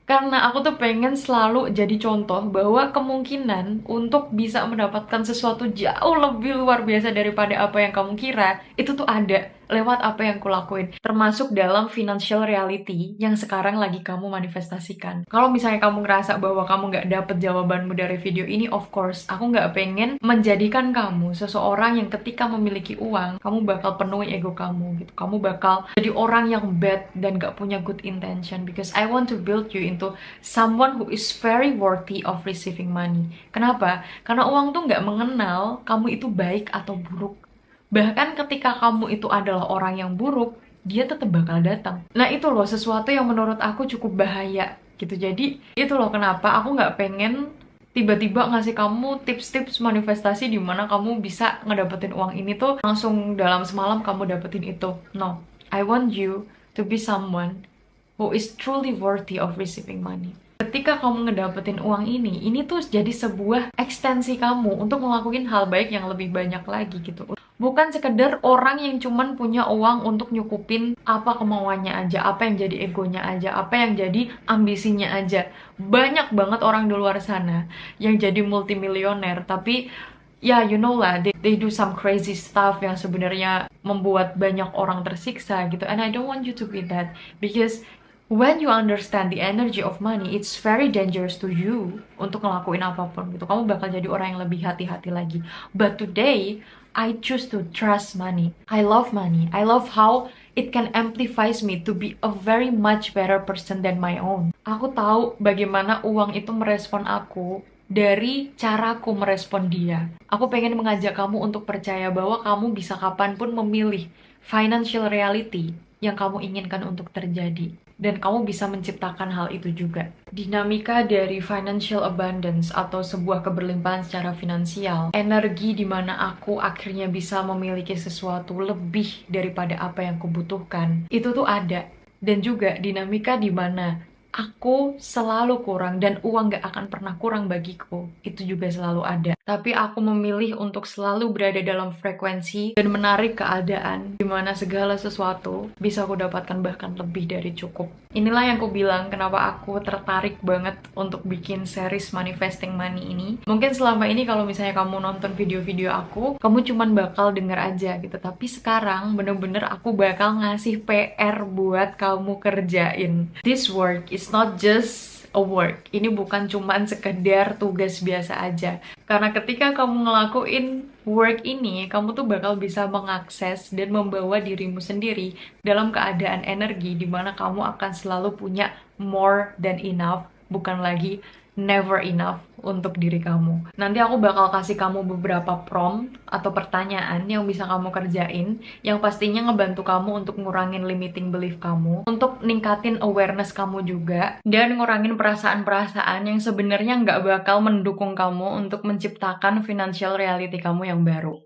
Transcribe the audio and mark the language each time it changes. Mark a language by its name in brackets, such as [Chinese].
[Indonesian] Karena aku tuh pengen selalu jadi contoh bahwa kemungkinan untuk bisa mendapatkan sesuatu jauh lebih luar biasa daripada apa yang kamu kira itu tuh ada lewat apa yang kulakuin, termasuk dalam financial reality yang sekarang lagi kamu manifestasikan. Kalau misalnya kamu ngerasa bahwa kamu nggak dapet jawabanmu dari video ini, [English] of course, [Indonesian] aku nggak pengen menjadikan kamu seseorang yang ketika memiliki uang, kamu bakal penuhi ego kamu gitu. Kamu bakal jadi orang yang [English] bad [Indonesian] dan nggak punya [English] good intention, because I want to build you into someone who is very worthy of receiving money. [Indonesian] Kenapa? Karena uang tuh nggak mengenal kamu itu baik atau buruk. Bahkan ketika kamu itu adalah orang yang buruk, dia tetap bakal datang. Nah itu loh sesuatu yang menurut aku cukup bahaya gitu. Jadi itu loh kenapa aku nggak pengen tiba-tiba ngasih kamu tips-tips manifestasi dimana kamu bisa ngedapetin uang ini tuh langsung dalam semalam kamu dapetin itu. [English] No, I want you to be someone who is truly worthy of receiving money. [Indonesian] Ketika kamu ngedapetin uang ini tuh jadi sebuah ekstensi kamu untuk ngelakuin hal baik yang lebih banyak lagi gitu. Bukan sekedar orang yang cuman punya uang untuk nyukupin apa kemauannya aja, apa yang jadi egonya aja, apa yang jadi ambisinya aja. Banyak banget orang di luar sana yang jadi multimilioner, tapi ya [English] you know [Indonesian] lah, [English] they do some crazy stuff [Indonesian] yang sebenarnya membuat banyak orang tersiksa gitu. [English] And I don't want you to be that, because when you understand the energy of money, it's very dangerous to you [Indonesian] untuk ngelakuin apapun gitu. Kamu bakal jadi orang yang lebih hati-hati lagi. [English] But today, I choose to trust money. I love money. I love how it can amplifies me to be a very much better person than my own. [Indonesian] Aku tahu bagaimana uang itu merespon aku dari caraku merespon dia. Aku pengen mengajak kamu untuk percaya bahwa kamu bisa kapanpun memilih financial reality yang kamu inginkan untuk terjadi. Dan kamu bisa menciptakan hal itu juga. Dinamika dari financial abundance atau sebuah keberlimpahan secara finansial, energi di mana aku akhirnya bisa memiliki sesuatu lebih daripada apa yang kubutuhkan, itu tuh ada. Dan juga dinamika di mana aku selalu kurang dan uang gak akan pernah kurang bagiku, itu juga selalu ada. Tapi aku memilih untuk selalu berada dalam frekuensi dan menarik keadaan dimana segala sesuatu bisa aku dapatkan bahkan lebih dari cukup. Inilah yang aku bilang kenapa aku tertarik banget untuk bikin series Manifesting Money ini. Mungkin selama ini kalau misalnya kamu nonton video-video aku, kamu cuman bakal denger aja gitu. Tapi sekarang bener-bener aku bakal ngasih PR buat kamu kerjain. [English] This work is not just a work. [Indonesian] Ini bukan cuman sekedar tugas biasa aja. Karena ketika kamu ngelakuin work ini, kamu tuh bakal bisa mengakses dan membawa dirimu sendiri dalam keadaan energi di mana kamu akan selalu punya [English] more than enough, [Indonesian] bukan lagi never enough untuk diri kamu. Nanti aku bakal kasih kamu beberapa prompt atau pertanyaan yang bisa kamu kerjain, yang pastinya ngebantu kamu untuk ngurangin limiting belief kamu, untuk ningkatin awareness kamu juga, dan ngurangin perasaan-perasaan yang sebenarnya nggak bakal mendukung kamu untuk menciptakan financial reality kamu yang baru.